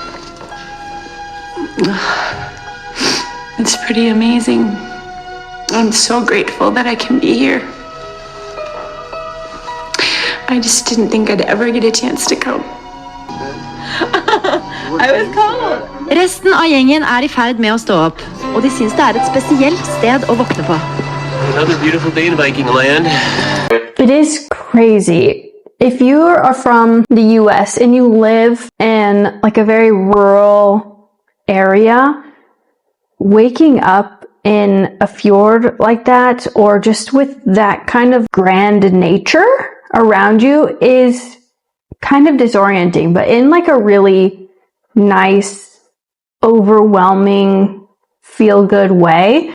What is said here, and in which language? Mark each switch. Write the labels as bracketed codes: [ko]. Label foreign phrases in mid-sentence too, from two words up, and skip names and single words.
[en] It's pretty amazing. I'm so grateful that I can be here. I just didn't think I'd ever get a chance to come. I was cold. [no] Resten av gjengen er I ferd med å stå opp, og de synes det er et spesielt sted å våkne på. [en] Another beautiful day in Viking land. It is crazy. If you are from the US and you live in like a very rural area, waking up in a fjord like that or just with that kind of grand nature around you is kind of disorienting, but in like a really nice, overwhelming, feel-good way.